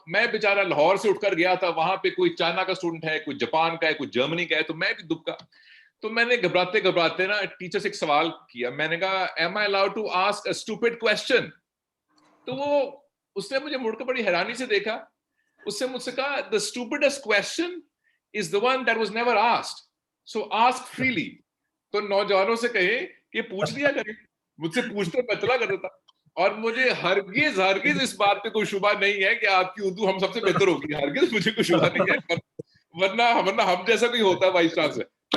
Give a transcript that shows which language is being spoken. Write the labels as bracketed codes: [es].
[ur] میں بیچارہ لاہور سے اٹھ کر گیا تھا, وہاں پہ کوئی چائنا کا اسٹوڈنٹ ہے, کوئی جاپان کا ہے, کوئی جرمنی کا ہے, تو میں بھی دبکا. تو میں نے گھبراتے نا ٹیچر سے ایک سوال کیا. میں نے کہا [en] am I allowed to ask a stupid question؟ [ur] تو اس نے مجھے مڑ کے بڑی حیرانی سے دیکھا. اس سے مجھ سے کہا [en] the stupidest question is the one that was never asked, so ask freely. [ur] تو نوجوانوں سے کہے کہ پوچھ لیا کریں. مجھ سے پوچھتے میں چلا کرتا تھا, اور مجھے ہرگز اس بات پہ کوئی شبہ نہیں ہے کہ آپ کی اردو ہم سب سے بہتر ہوگی. ہرگز مجھے کوئی شبہ نہیں ہے, ورنہ ہم جیسا بھی ہوتا ہے وائس چانسلر.